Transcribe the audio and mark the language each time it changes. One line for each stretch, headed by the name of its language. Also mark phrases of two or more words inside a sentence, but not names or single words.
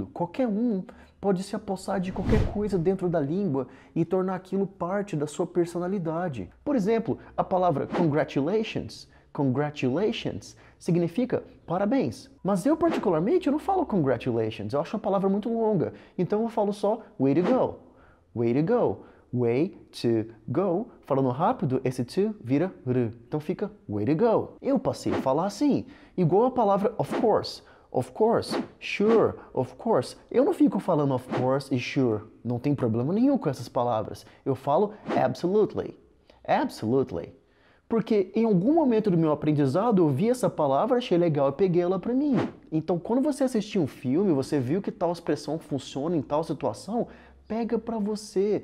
Portuguese: Qualquer um pode se apossar de qualquer coisa dentro da língua e tornar aquilo parte da sua personalidade. Por exemplo, a palavra congratulations. Congratulations significa parabéns. Mas eu, particularmente, eu não falo congratulations. Eu acho a palavra muito longa. Então eu falo só
English: way to go. Way to go. Way to go.
Portuguese: Falando rápido, esse to vira r. Então fica
English: way to go.
Portuguese: Eu passei a falar assim. Igual a palavra
English: of course. Of course, sure, of course.
Portuguese: Eu não fico falando
English: of course
Portuguese: e sure. Não tem problema nenhum com essas palavras. Eu falo
English: absolutely. Absolutely.
Portuguese: Porque em algum momento do meu aprendizado eu vi essa palavra, achei legal e peguei ela para mim. Então quando você assistir um filme, você viu que tal expressão funciona em tal situação, Pega para você.